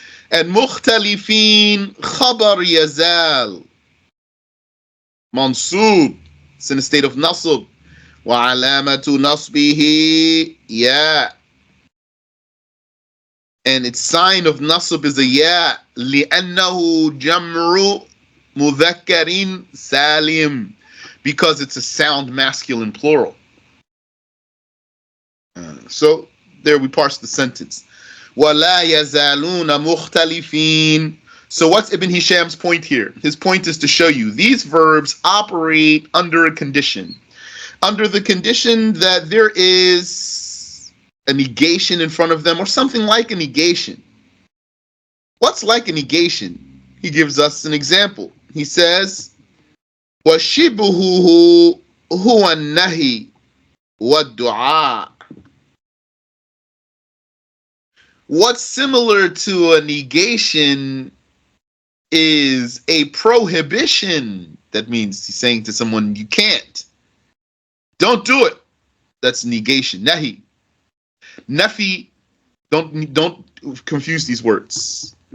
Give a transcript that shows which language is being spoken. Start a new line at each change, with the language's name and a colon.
Arabic: And mukhtalifin khabar yazal. Mansub,
English: it's in a state of
Arabic: nasb. Wa alamatu nasbihi ya.
English: And its sign of nasb is a ya.
Arabic: لأنه جمع مذكر salim.
English: Because it's a sound masculine plural. So there we parse the sentence.
Arabic: وَلَا يَزَالُونَ مُخْتَلِفِينَ.
English: So what's Ibn Hisham's point here? His point is to show you these verbs operate under a condition. Under the condition that there is a negation in front of them or something like a negation. What's like a negation? He gives us an example. He says,
Arabic: وَشِبْهُهُ هُوَ النَّهِي وَالدُّعَاء.
English: What's similar to a negation is a prohibition. That means he's saying to someone, you can't. Don't do it. That's negation. Nahi. Nafi, don't confuse these words.